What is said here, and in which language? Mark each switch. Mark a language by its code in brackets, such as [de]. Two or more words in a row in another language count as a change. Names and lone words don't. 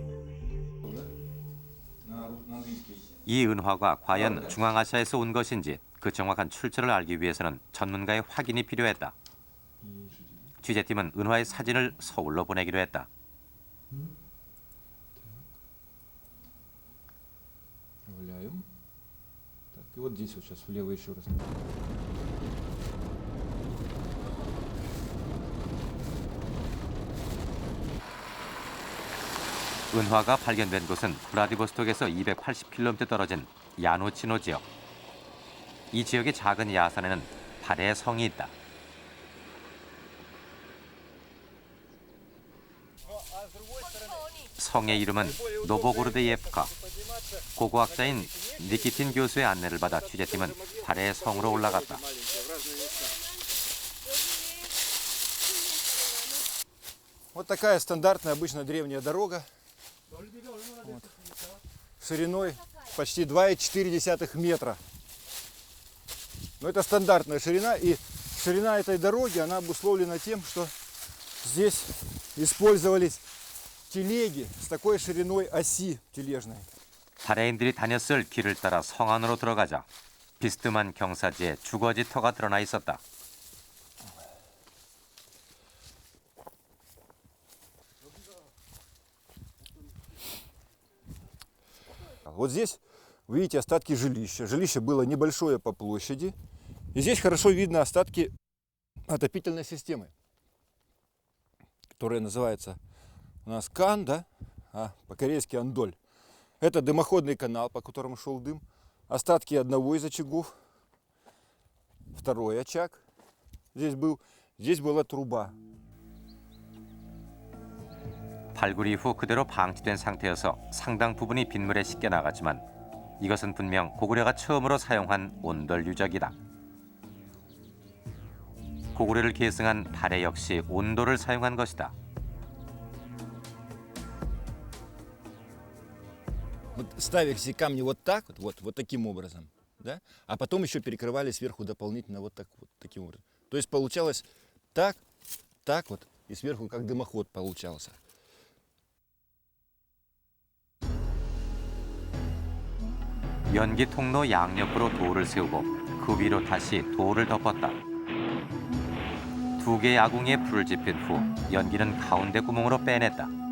[ko] 이 은화가 과연 중앙아시아에서 온 것인지 그 정확한 출처를 알기 위해서는 전문가의 확인이 필요했다. 취재팀은 은화의 사진을 서울로 보내기로 했다. [ru] Проявляем. Так, и вот здесь вот сейчас влево еще раз. [ko] 은화가 발견된 곳은 브라디보스톡에서 280km 떨어진 야노치노 지역. 이 지역의 작은 야산에는 발해의 성이 있다. 성의 이름은 노보고르드예프카. 고고학자인 니키틴 교수의 안내를 받아 취재팀은 발해의 성으로 올라갔다. [ru] Вот такая стандартная, обычно древняя дорога. Вот. Шириной почти 2,4 метра. Но это стандартная ширина, и ширина этой дороги, она обусловлена тем, что здесь использовались телеги с такой шириной оси тележной. [ko] 발해인들이 다녔을 길을 따라 성 안으로 들어가자 비스듬한 경사지에 주거지 터가 드러나 있었다. [ru] Вот здесь видите остатки жилища. Жилище было небольшое по площади. И здесь хорошо видно остатки отопительной системы, которая называется у нас Кан, да? А по-корейски Андоль. Это дымоходный канал, по которому шел дым. Остатки одного из очагов. Второй очаг здесь был. Здесь была труба. [ko] 발굴 이후 그대로 방치된 상태여서 상당 부분이 빗물에 씻겨 나갔지만 이것은 분명 고구려가 처음으로 사용한 온돌 유적이다. 고구려를 계승한 발해 역시 온돌을 사용한 것이다. [ru] Вот ставили все камни вот так, вот таким образом, да? А потом еще перекрывали сверху дополнительно вот таким образом. То есть получалось так вот, и сверху как дымоход получался. [ko] 연기 통로 양옆으로 돌을 세우고 그 위로 다시 돌을 덮었다. 두 개의 아궁이에 불을 지핀 후 연기는 가운데 구멍으로 빼냈다.